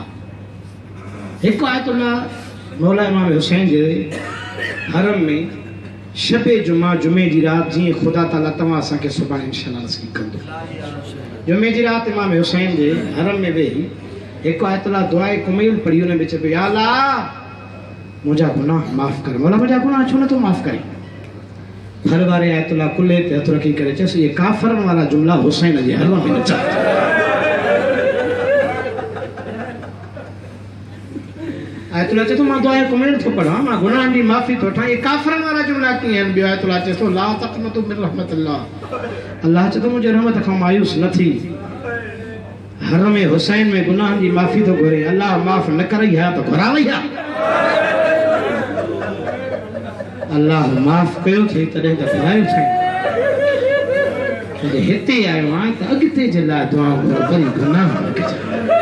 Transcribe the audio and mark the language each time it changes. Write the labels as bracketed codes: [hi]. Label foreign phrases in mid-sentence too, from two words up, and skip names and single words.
[sd] एक आयतुल्लाह मौला इमाम हुसैन जे हरम में शबे जुमा जुमे जी रात जी खुदा ताला तव्हां असांखे सुभाणे इंशाअल्लाह नसीब कंदो। जुमे जी रात इमाम हुसैन जे हरम में वेही एक आयतुल्लाह दुआए कुमैल पढ़ी उन में चए या अल्लाह मुझा गुनाह माफ़ कर। मौला मुझा गुनाह छो नथो माफ़ करे? हर वारे आयतुल्लाह कुल्ले ते हथ रखी करे चयसि [ur] یہ کافرن والا جملہ [sd] हुसैन जे हरम में न चओ। आयतुल्लाह चए तो मां दुआए कुमैल थो पढ़ा मां गुनाहनि जी माफ़ी थो वठां। [ur] یہ کافرن والا جملہ [sd] कीअं आहिनि? ॿियो आयतुल्लाह चए तो [ar] لا تقنطوا من رحمة الله. [sd] अल्लाह चए तो मुंहिंजे रहमत खां मायूस न थी। हरम में हुसैन में गुनाहनि जी माफ़ी थो घुरे। अल्लाह माफ़ न करई आहे त घुरावई आहे। अल्लाह माफ़ कयो थे तॾहिं त घुरायो थिए। हिते आयो आहियां त अॻिते जे लाइ दुआ घुरो वरी गुनाह न कजां।